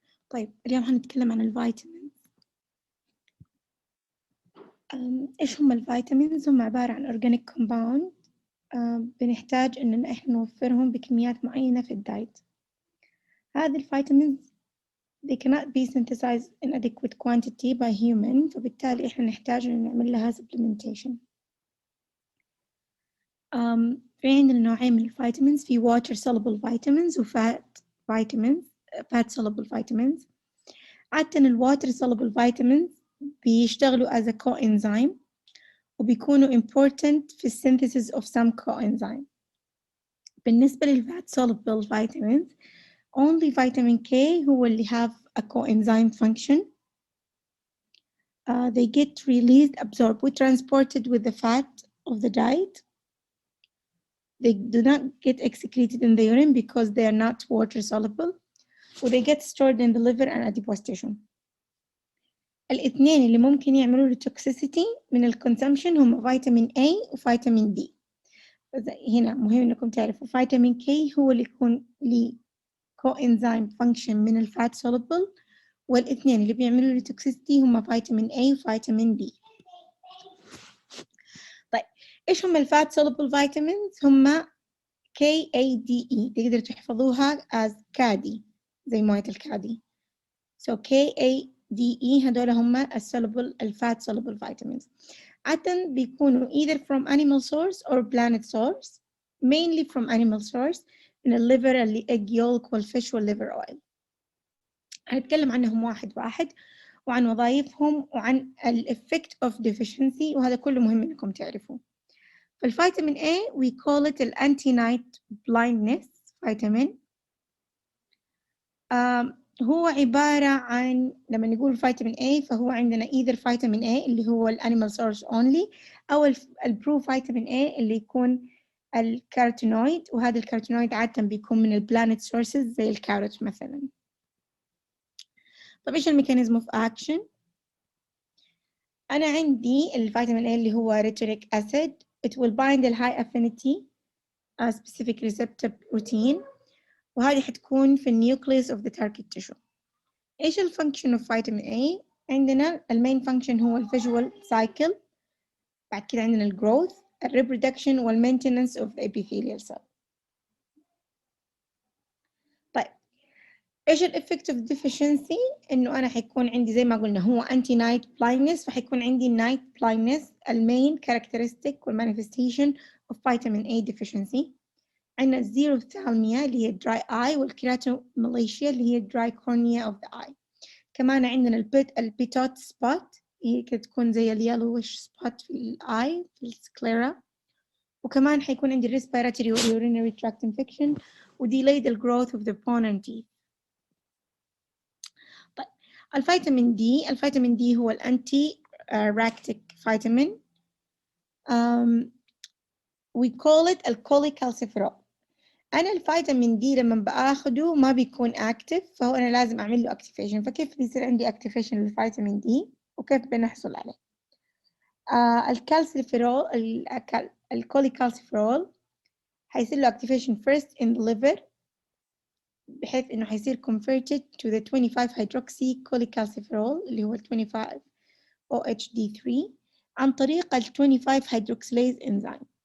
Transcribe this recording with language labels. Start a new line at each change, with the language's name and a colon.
Arabic: طيب اليوم هنتكلم عن الفيتامينز. إيش هم الفيتامينز؟ هم عبارة عن organic compound. بنحتاج إننا إحنا نوفرهم بكميات معينة في الدايت. هذه الفيتامينز
English: they cannot be synthesized in adequate quantity by human،
Arabic: فبالتالي إحنا نحتاج إن نعمل لها
English: supplementation.
Arabic: في عندنا نوعين من الفيتامينز،
English: في water soluble vitamins و fat vitamins fat soluble vitamins. عادة الwater soluble vitamins بيشتغلوا as a coenzyme وبيكونوا important في synthesis of some coenzyme. بالنسبة للfat soluble vitamins only vitamin K هو اللي have a coenzyme function. They get released, absorbed, transported with the fat of the diet. They do not get excreted in the urine because they are not water soluble. Or they get stored in the liver and adipose tissue.
Arabic: الاثنين اللي ممكن يعملوا له toxicity من الكونسومشن هم فيتامين A وفيتامين D. هنا مهم انكم تعرفوا فيتامين K هو اللي يكون ليه coenzyme function من الفات soluble، والاثنين اللي بيعملوا له toxicity هم فيتامين A وفيتامين D. طيب ايش هم الفات soluble vitamins؟ هم KADE، تقدروا تحفظوها as كادي زي موية الكادي. So KADE هدول هم الفات soluble vitamins.
English: عادة بيكونوا either from animal source or plant source, mainly from animal source
Arabic: من الليفر اللي
English: egg yolk والfish والliver oil.
Arabic: هنتكلم عنهم واحد واحد وعن وظائفهم وعن
English: effect of deficiency،
Arabic: وهذا كله مهم انكم تعرفوه. فالفيتامين A
English: we call it anti-night blindness vitamin.
Arabic: هو عبارة عن لما نقول فيتامين A فهو عندنا either فيتامين A اللي هو الانيمال سورس اونلي أو البرو فيتامين A اللي يكون الكاروتينويد، وهذا الكاروتينويد عادة بيكون من البلانت سورسز زي الكاروت مثلا. طب إيش الميكانيزم اوف أكشن؟ أنا عندي الفيتامين A اللي هو ريتوريك أسيد.
English: It will bind the high affinity a specific receptor protein،
Arabic: وهذه حتكون في النيوكليوس
English: of the target tissue.
Arabic: إيش الفانكشن of فيتامين A؟ عندنا المين فانكشن هو الفيجوال سايكل، بعد كده عندنا الجروث، الريبرودكشن والمينتيننس of the epithelial cell. طيب إيش الإفكت of deficiency؟ إنه أنا حيكون عندي زي ما قلنا هو
English: anti night blindness،
Arabic: فحيكون عندي night blindness المين characteristic والmanifestation of vitamin A deficiency. عندنا الزيروثالميا اللي هي dry eye والكيراتوماليشيا اللي هي
English: dry cornea of the eye.
Arabic: كمان عندنا البيتوت سبوت هي كده تكون زي اليالوش سبوت في الاي في السكليرا، وكمان حيكون عندي
English: respiratory or urinary tract infection
Arabic: و
English: delayed the growth of the bone and teeth.
Arabic: طيب الفيتامين دي هو الانتي راكتيك فيتامين.
English: we call it الكوليكالسيفيرول.
Arabic: أنا الفيتامين دي لما بأخده ما بيكون أكتف، فهو أنا لازم أعمل له أكتيفيشن. فكيف بيصير عندي أكتيفيشن للفيتامين دي وكيف بنحصل عليه؟ الكالسيفيرول الكوليكالسيفيرول حيصير له أكتيفيشن
English: first in the liver
Arabic: بحيث إنه حيصير
English: converted to the 25 hydroxy cholecalciferol
Arabic: اللي هو 25 OHD3 عن طريق ال 25 hydroxylase enzyme.